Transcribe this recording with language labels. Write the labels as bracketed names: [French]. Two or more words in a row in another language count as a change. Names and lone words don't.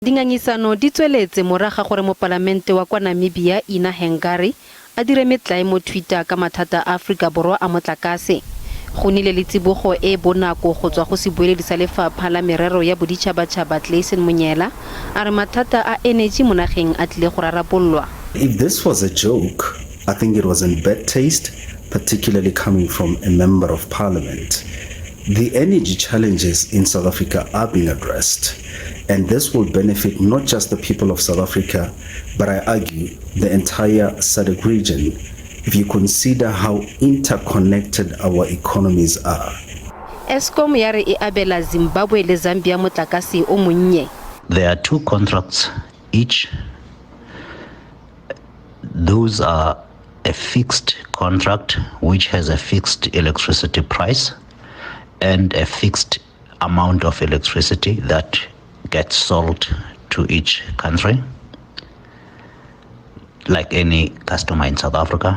[Tswana] Dingangisano di tsweletse moraga gore mo palamente wa kwa Namibia Ina Hengari a dire metlae mo Twitter ka mathata a Afrika Borwa a motlakase. Go nile le tsibogo e bonako go tswa go se bueledi sa lefapha la merero ya boditšhabatšhaba Tleisen Monyela a re mathata a energy mo nageng a tlile go rarabololwa. [English] If this was a joke, I think it was in bad taste, particularly coming from a member of parliament. The energy challenges in South Africa are being addressed, and this will benefit not just the people of South Africa, but I argue the entire SADC region, if you consider how interconnected our economies are. [Tswana] Eskom ya re e abela Zimbabwe le Zambia motlakase o monnye. [English] There are two contracts each. Those are a fixed contract which has a fixed electricity price and a fixed amount of electricity that gets sold to each country, like any customer in South Africa.